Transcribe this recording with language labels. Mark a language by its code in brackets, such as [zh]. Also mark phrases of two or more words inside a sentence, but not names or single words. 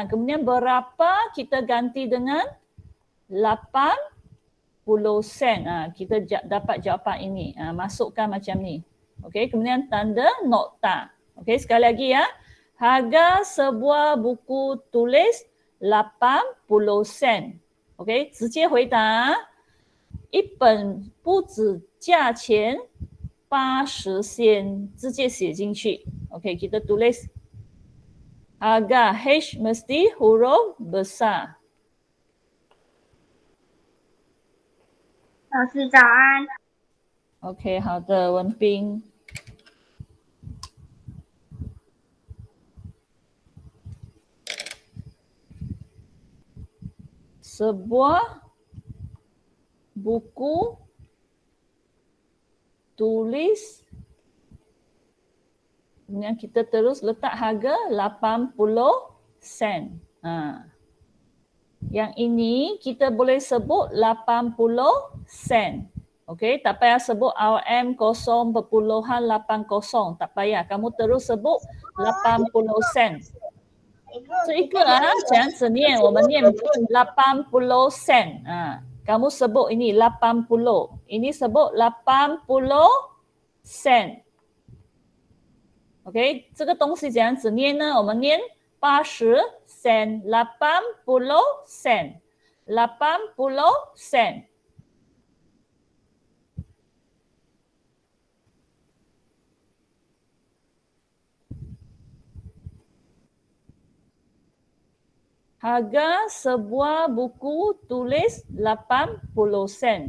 [ms] Kemudian berapa kita ganti dengan 80 sen. Kita dapat jawapan ini. Masukkan macam ni. Okey, kemudian tanda nokta. Okey, sekali lagi ya. Harga sebuah buku tulis 80 sen. Okey, [zh] 直接回答。一本不止价钱80sen, 直接写进去. [ms] Okey, kita tulis harga H mesti huruf besar. [zh] 老师早安。 [ms] Okey, 好的，文彬。Sebuah buku tulis, kemudian kita terus letak harga 80 sen. Yang ini kita boleh sebut 80 sen. Okey, tak payah sebut RM 0.80, tak payah. Kamu terus sebut 80 sen. [zh] 这一个怎样子念？我们念80 sen. [ms] Kamu sebut ini 80. Ini sebut 80 sen. [zh] OK， 这个东西怎样子念呢？我们念80 sen, 80 sen, 80 sen. [ms] Harga sebuah buku tulis 80 sen.